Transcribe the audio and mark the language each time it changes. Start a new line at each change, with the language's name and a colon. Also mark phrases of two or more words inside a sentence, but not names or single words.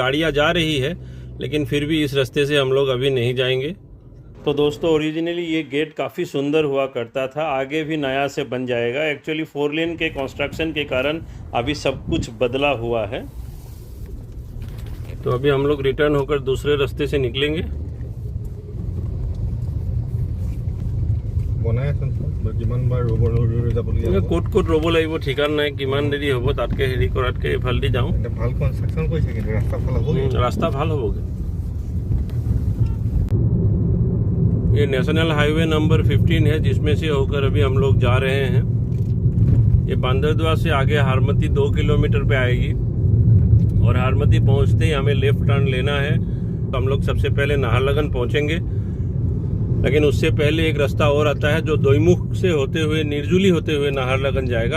Hindi: गाड़ियां जा रही है, लेकिन फिर भी इस रास्ते से हम लोग अभी नहीं जाएंगे। तो दोस्तों, ओरिजिनली ये गेट काफ़ी सुंदर हुआ करता था, आगे भी नया से बन जाएगा। एक्चुअली 4 लेन के कंस्ट्रक्शन के कारण अभी सब कुछ बदला हुआ है। तो अभी हम लोग रिटर्न होकर दूसरे रास्ते से निकलेंगे।
Assamese: ক'ত ক'ত ৰ'ব লাগিব ঠিকান নাই, কিমান দেৰি হ'ব তাতকে হেৰি কৰাতকে এইফালেদি যাওঁ। ভাল কনস্ট্ৰাকচন কৰিছে, কিন্তু रास्ता ভাল হ'বগে।
Hindi: ये नेशनल हाईवे नंबर 15 है, जिसमें से होकर अभी हम लोग जा रहे हैं। ये बंदरदुआ से आगे हारमती 2 किलोमीटर पे आएगी और हारमती पहुंचते ही हमें लेफ्ट टर्न लेना है। तो हम लोग सबसे पहले नाहरलगन पहुंचेंगे, लेकिन उससे पहले एक रास्ता और आता है जो दोईमुख से होते हुए निर्जुली होते हुए नाहरलगन जाएगा।